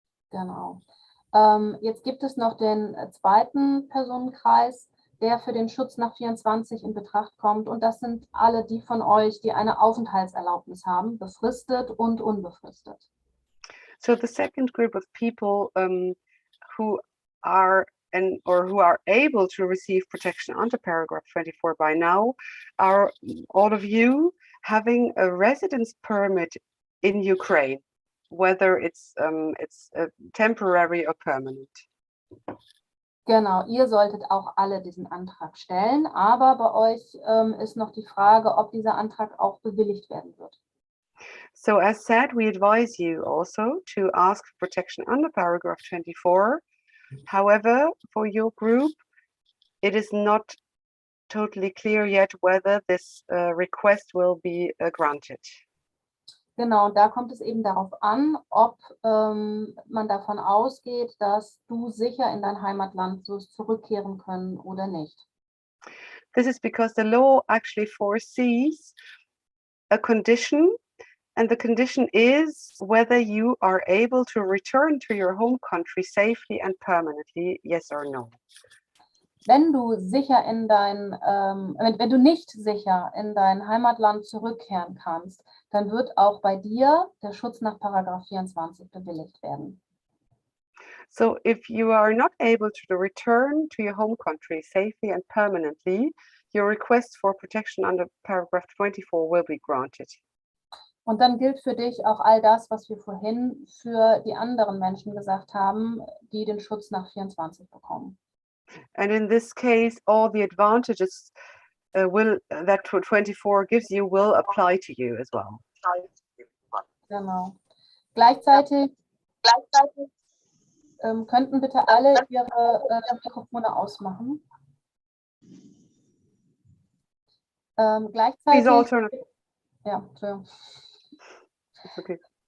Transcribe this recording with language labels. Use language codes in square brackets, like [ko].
[de] Genau. Jetzt gibt es noch den zweiten Personenkreis, der für den Schutz nach 24 in Betracht kommt. Und das sind alle die von euch, die eine Aufenthaltserlaubnis haben, befristet und unbefristet. [en] So the second group of people who are able to receive protection under paragraph 24 by now are all of you having a residence permit in Ukraine, whether it's temporary or permanent. [de] Genau, ihr solltet auch alle diesen Antrag stellen, aber bei euch ist noch die Frage, ob dieser Antrag auch bewilligt werden wird. [en] So as said, we advise you also to ask for protection under paragraph 24, However, for your group, it is not totally clear yet whether this request will be granted. [de] Genau, da kommt es eben darauf an, ob man davon ausgeht, dass du sicher in dein Heimatland wirst zurückkehren können oder nicht. [en] This is because the law actually foresees a condition, and the condition is whether you are able to return to your home country safely and permanently, yes or no. [de] Wenn du sicher in wenn du nicht sicher in dein Heimatland zurückkehren kannst, dann wird auch bei dir der Schutz nach Paragraph 24 bewilligt werden. [en] So if you are not able to return to your home country safely and permanently, your request for protection under paragraph 24 will be granted. [de] Und dann gilt für dich auch all das, was wir vorhin für die anderen Menschen gesagt haben, die den Schutz nach 24 bekommen. [en] And in this case, all the advantages that 24 gives you will apply to you as well. [de] Genau. Gleichzeitig könnten bitte alle ihre Mikrofone ausmachen. Gleichzeitig. [en] Please alternate. [de] Ja, Entschuldigung. [en] It's okay.